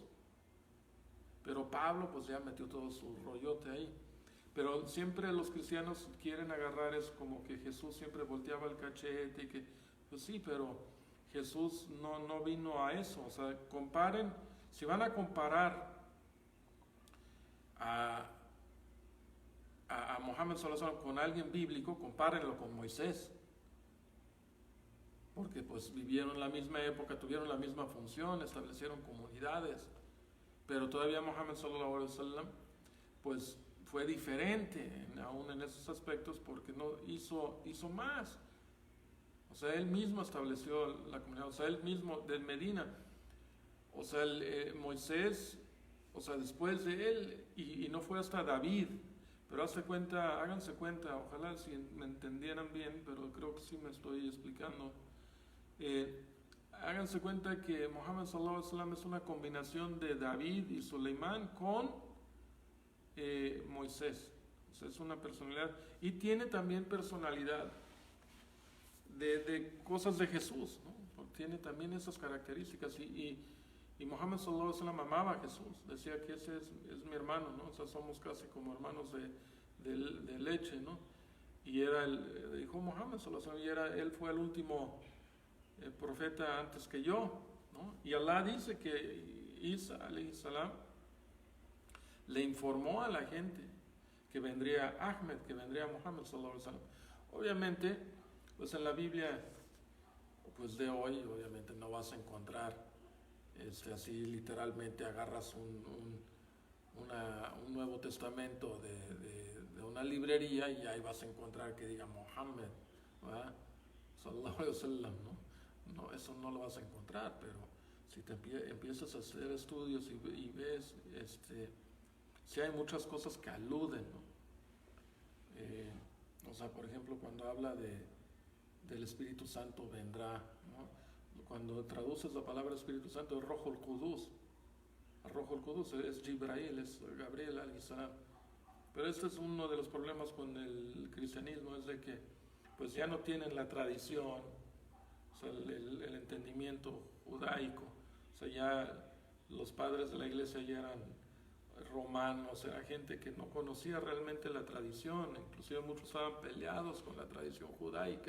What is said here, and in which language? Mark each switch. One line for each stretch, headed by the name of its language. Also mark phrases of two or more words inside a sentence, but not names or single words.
Spanish: Pero Pablo pues ya metió todo su rollote ahí. Pero siempre los cristianos quieren agarrar eso como que Jesús siempre volteaba el cachete y que, pues sí, pero Jesús no vino a eso. O sea, comparen, si van a comparar a Muhammad
Arabic: صلى الله عليه وسلم
Spanish: con alguien bíblico, compárenlo con Moisés, porque pues vivieron la misma época, tuvieron la misma función, establecieron comunidades, pero todavía Muhammad
Arabic: صلى الله عليه وسلم
Spanish: pues fue diferente aún en esos aspectos, porque no hizo más. O sea, él mismo estableció la comunidad, o sea, él mismo de Medina, o sea, Moisés, o sea, después de él, y no fue hasta David, pero háganse cuenta, ojalá si me entendieran bien, pero creo que sí me estoy explicando. Háganse cuenta que Muhammad
Arabic: صلى الله عليه وسلم
Spanish: es una combinación de David y Suleimán con Moisés. O sea, es una personalidad, y tiene también personalidad de cosas de Jesús, ¿no? Porque tiene también esas características, y Muhammad
Arabic: صلى الله عليه وسلم
Spanish: amaba a Jesús, decía que ese es mi hermano, ¿no? O sea, somos casi como hermanos de leche, ¿no? Y dijo Muhammad
Arabic: صلى الله عليه وسلم,
Spanish: él fue el último profeta antes que yo, ¿no? Y Allah dice que Isa
Arabic: عليه السلام
Spanish: le informó a la gente que vendría Ahmed, que vendría Muhammad
Arabic: صلى الله عليه وسلم.
Spanish: Obviamente, pues en la Biblia pues de hoy, obviamente no vas a encontrar así literalmente agarras un Nuevo Testamento de una librería y ahí vas a encontrar que diga Muhammad, ¿verdad?,
Arabic: صلى الله عليه وسلم,
Spanish: ¿no? Eso no lo vas a encontrar, pero si te empiezas a hacer estudios y ves, sí hay muchas cosas que aluden, ¿no? O sea, por ejemplo, cuando habla del Espíritu Santo vendrá, ¿no? Cuando traduces la palabra Espíritu Santo es
Arabic: روح القدس. روح القدس
Spanish: es Jibrail, es Gabriel
Arabic: عليه السلام.
Spanish: Pero este es uno de los problemas con el cristianismo, es de que pues ya no tienen la tradición, o sea, el entendimiento judaico. O sea, ya los padres de la iglesia ya eran romanos, era gente que no conocía realmente la tradición, inclusive muchos estaban peleados con la tradición judaica.